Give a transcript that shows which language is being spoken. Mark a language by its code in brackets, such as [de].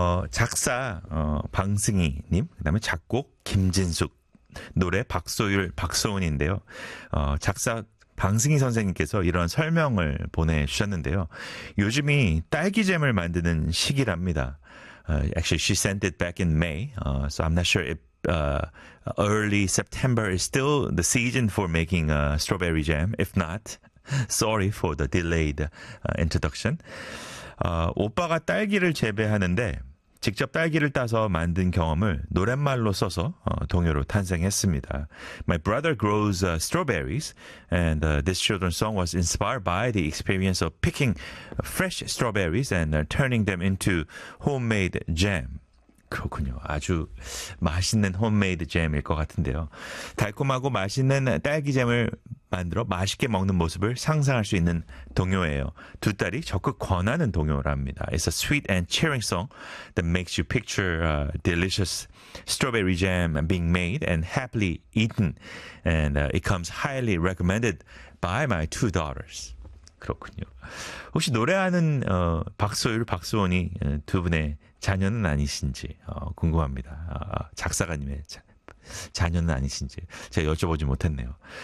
[ko] 작사 방승희님, 그다음에 작곡 김진숙, 노래 박소율, 박소은인데요. 작사 방승희 선생님께서 이런 설명을 보내주셨는데요. 요즘이 딸기잼을 만드는 시기랍니다. [en] Actually, she sent it back in May, so I'm not sure if early September is still the season for making strawberry jam. If not, sorry for the delayed introduction. [ko] 오빠가 딸기를 재배하는데 직접 딸기를 따서 만든 경험을 노랫말로 써서 동요로 탄생했습니다. [en] My brother grows strawberries, and this children's song was inspired by the experience of picking fresh strawberries and turning them into homemade jam. [ko] 그렇군요. 아주 맛있는 홈메이드 잼일 것 같은데요. 달콤하고 맛있는 딸기잼을 만들어 맛있게 먹는 모습을 상상할 수 있는 동요예요. 두 딸이 적극 권하는 동요랍니다. [en] It's a sweet and cheering song that makes you picture delicious strawberry jam being made and happily eaten. And it comes highly recommended by my two daughters. [ko] 그렇군요. 혹시 노래하는 박소율, 박소원이 두 분의 자녀는 아니신지 궁금합니다. 작사가님의 자녀는 아니신지 제가 여쭤보지 못했네요.